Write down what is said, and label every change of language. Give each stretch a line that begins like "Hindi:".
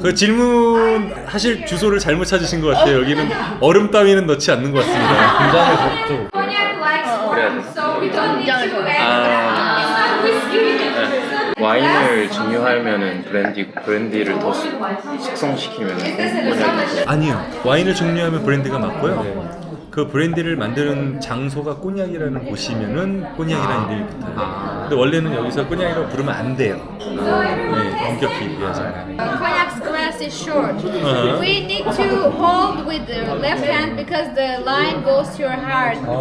Korean: 그 질문 하실 주소를 잘못 찾으신 것 같아요. 여기는 얼음 따위는 넣지 않는 것 같습니다. 공장을 적죠.
English: Cognac likes warm, so we don't need to add. It's not whiskey.
Korean: 와인을 증류하면은 브랜디를 더 숙성시키면 꼬냑이. 아니요. 와인을 종류하면 브랜디가 맞고요. 그 브랜디를 만드는 장소가 꼬냑이라는 곳이면은 꼬냑이라는 이름이 붙어요. 근데 원래는 여기서 꼬냑이라고 부르면 안 돼요. 네, 엄격히 얘기하자면.
English: Cognac's glass is short. We need to hold with the left hand because the line goes to your heart.